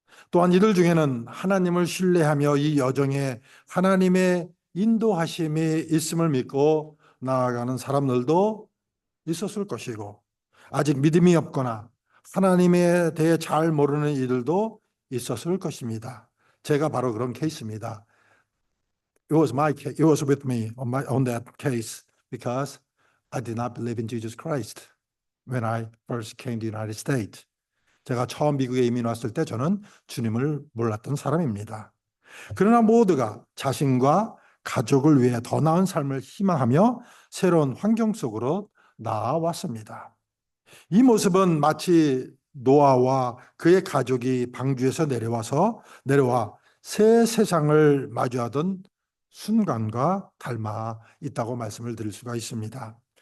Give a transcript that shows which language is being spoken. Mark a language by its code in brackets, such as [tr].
[ko] 또한 이들 중에는 하나님을 신뢰하며 이 여정에 하나님의 인도하심이 있음을 믿고 나아가는 사람들도 있었을 것이고, 아직 믿음이 없거나 하나님에 대해 잘 모르는 이들도 있었을 것입니다. 제가 바로 그런 케이스입니다. [en] It was with me on that case because I did not believe in Jesus Christ when I first came to the United States. [ko] 제가 처음 미국에 이민 왔을 때 저는 주님을 몰랐던 사람입니다. 그러나 모두가 자신과 가족을 위해 더 나은 삶을 희망하며 새로운 환경 속으로 나아왔습니다. 이 모습은 마치 노아와 그의 가족이 방주에서 내려와 새 세상을 마주하던 순간과 닮아 있다고 말씀을 드릴 수가 있습니다.